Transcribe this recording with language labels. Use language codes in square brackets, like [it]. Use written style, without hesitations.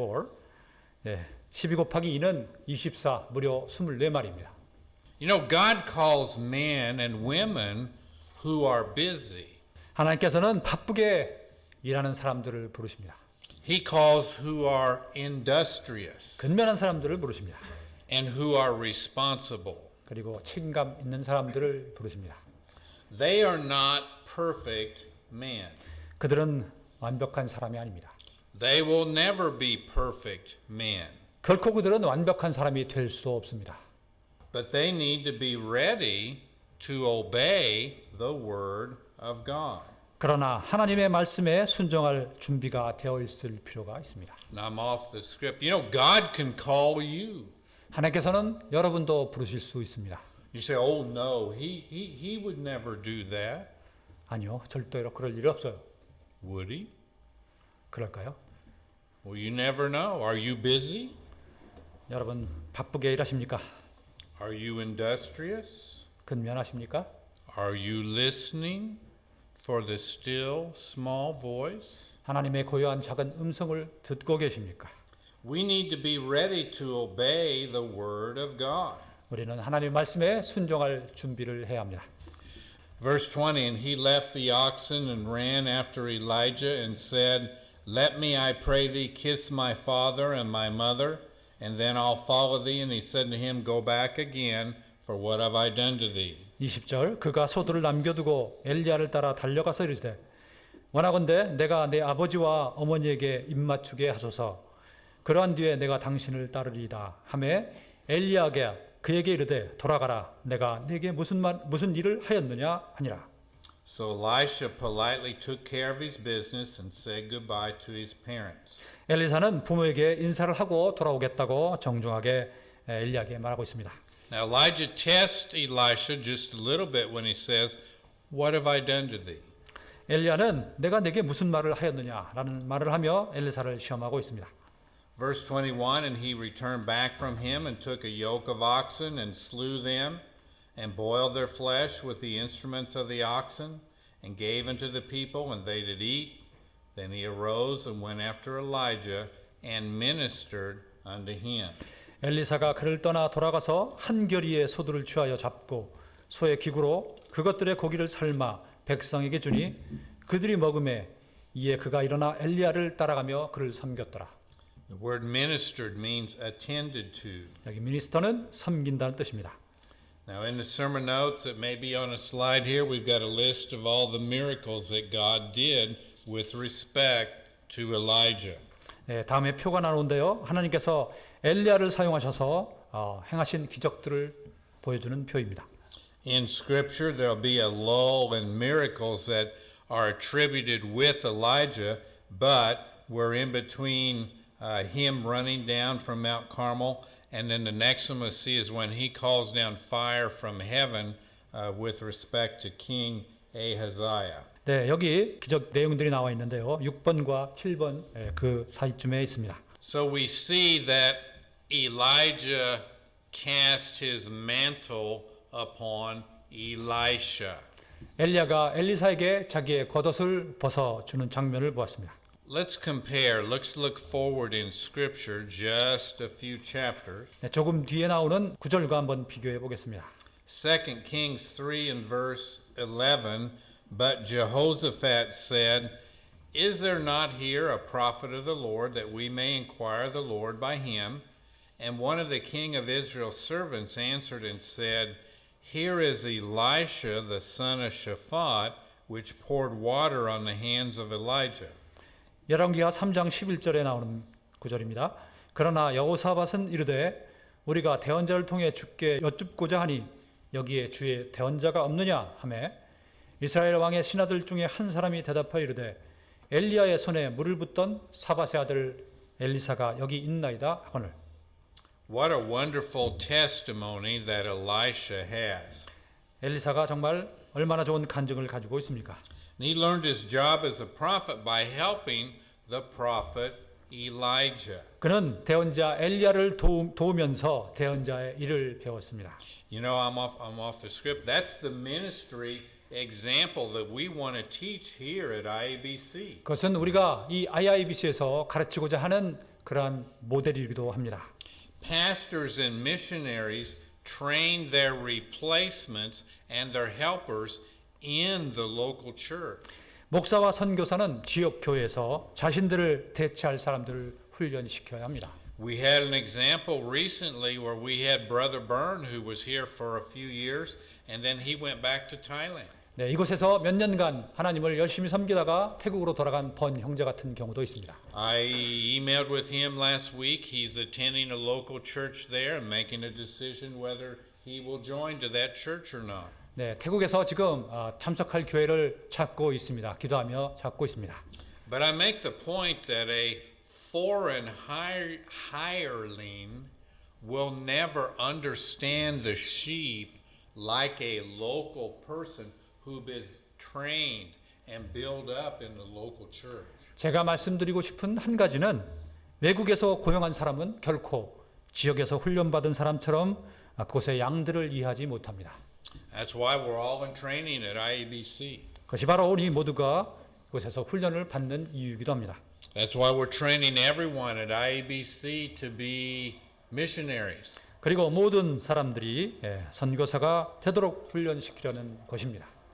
[ko] 24. 네, 12 곱하기 2는 24, 무려 24마리입니다. [en] You know, God calls men and women who are busy. [ko] 하나님께서는 바쁘게 일하는 사람들을 부르십니다. [en] He calls who are industrious [ko] 근면한 사람들을 부르십니다. [en] and who are responsible. [ko] 그리고 책임감 있는 사람들을 부르십니다. [en] They are not perfect men. [ko] 그들은 완벽한 사람이 아닙니다. [en] They will never be perfect men. [ko] 결코 그들은 완벽한 사람이 될 수 없습니다. [en] But they need to be ready to obey the word of God. [ko] 그러나 하나님의 말씀에 순종할 준비가 되어 있을 필요가 있습니다. [en] Now I'm off the script. You know, God can call you. [ko] 하나님께서는 여러분도 부르실 수 있습니다. [en] You say, oh no, he would never do that. [ko] 아니요, 절대로 그럴 일이 없어요. [en] Would he? [ko] 그럴까요? [en] Well, you never know. Are you busy? [ko] 여러분 바쁘게 일하십니까? [en] Are you industrious? [ko] 근면하십니까? [en] Are you listening for the still small voice? [ko] 하나님의 고요한 작은 음성을 듣고 계십니까? [en] We need to be ready to obey the word of God. [ko] 우리는 하나님의 말씀에 순종할 준비를 해야 합니다. [en] Verse 20, and he left the oxen and ran after Elijah and said, Let me, I pray thee, kiss my father and my mother, and then I'll follow thee. And he said to him, Go back again, for what have I done to thee? [ko] 20절 그가 소들을 남겨두고 엘리야를 따라 달려가서 이르되 원하건대 내가 내 아버지와 어머니에게 입맞추게 하소서. 그러한 뒤에 내가 당신을 따르리이다 하매 엘리야가 그에게 이르되 돌아가라. 내가 네게 무슨 일을 하였느냐 하니라. [en] So Elisha politely took care of his business and said goodbye to his parents. [ko] 엘리사는 부모에게 인사를 하고 돌아오겠다고 정중하게 엘리야에게 말하고 있습니다. [en] Now Elijah tests Elisha just a little bit when he says, "What have I done to thee?" [ko] 엘리야는 내가 내게 무슨 말을 하였느냐라는 말을 하며 엘리사를 시험하고 있습니다. [en] Verse 21, and he returned back from him and took a yoke of oxen and slew them and boiled their flesh with the instruments of the oxen and gave unto the people, and they did eat. Then he arose and went after Elijah and ministered unto him. [ko] 엘리사가 그를 떠나 돌아가서 한 겨리의 소들을 취하여 잡고 소의 기구로 그것들의 고기를 삶아 백성에게 주니 그들이 먹음에 이에 그가 일어나 엘리야를 따라가며 그를 섬겼더라. [en] The word ministered means attended to. [ko] 여기 미니스터는 섬긴다는 뜻입니다. [en] Now in the sermon notes that may be on a slide here, we've got a list of all the miracles that God did with respect to Elijah. [ko] 네, 다음에 표가 나오는데요. 하나님께서 엘리야를 사용하셔서 행하신 기적들을 보여주는 표입니다. [en] In Scripture, there'll be a lull in miracles that are attributed with Elijah, but we're in between him running down from Mount Carmel, and then the next one we'll see is when he calls down fire from heaven with respect to King Ahaziah. [ko] 네, 여기 기적 내용들이 나와 있는데요. 6번과 7번 그 사이쯤에 있습니다. [en] So we see that Elijah cast his mantle upon Elisha. [ko] 엘리야가 엘리사에게 자기의 겉옷을 벗어 주는 장면을 보았습니다. [en] Let's compare. Let's look forward in Scripture just a few chapters. [ko] 네, 조금 뒤에 나오는 구절과 한번 비교해 보겠습니다. [en] 2 Kings 3 and verse 11, but Jehoshaphat said, Is there not here a prophet of the Lord, that we may inquire the Lord by him? And one of the king of Israel's servants answered and said, Here is Elisha the son of Shaphat, which poured water on the hands of Elijah. [ko] 열왕기하 3장 11절에 나오는 구절입니다. 그러나 여호사밧은 이르되 우리가 대언자를 통해 주께 여쭙고자 하니 여기에 주의 대언자가 없느냐 하매 이스라엘 왕의 신하들 중에 한 사람이 대답하여 이르되 엘리야의 손에 물을 붓던 사밧의 아들 엘리사가 여기 있나이다 하거늘. [en] What a wonderful testimony that Elisha has. [ko] 엘리사가 정말 얼마나 좋은 간증을 가지고 있습니까? [en] And he learned his job as a prophet by helping the prophet Elijah. [ko] 그는 대언자 엘리야를 도우면서 대언자의 일을 배웠습니다. [en] You know, I'm off the script. That's the ministry example that we want to teach here at IABC. [ko] 그것은 우리가 이 IIBC에서 가르치고자 하는 그러한 모델이기도 합니다. [en] Pastors and missionaries train their replacements and their helpers in the local church. [ko] 목사와 선교사는 지역 교회에서 자신들을 대체할 사람들을 훈련시켜야 합니다. [en] We had an example recently where we had Brother Byrne who was here for a few years and then he went back to Thailand. [ko] 네, 이곳에서 몇 년간 하나님을 열심히 섬기다가 태국으로 돌아간 번 형제 같은 경우도 있습니다. [en] I emailed with him last week. He's attending a local church there and making a decision whether he will join to that church or not. [ko] 네, 태국에서 지금 참석할 교회를 찾고 있습니다. 기도하며 찾고 있습니다. [en] But I make the point that a foreign hireling will never understand the sheep like a local person who is trained and built up in the local church. [ko] 제가 말씀드리고 싶은 한 가지는 외국에서 고용한 사람은 결코 지역에서 훈련받은 사람처럼 그곳의 양들을 이해하지 못합니다. [en] That's why we're all in training at IABC. [ko] 그것이 바로 우리 모두가 그곳에서 훈련을 받는 이유이기도 합니다. [en] That's why we're training everyone at IABC to be missionaries. [ko] 그리고 모든 사람들이 선교사가 되도록 훈련시키려는 것입니다.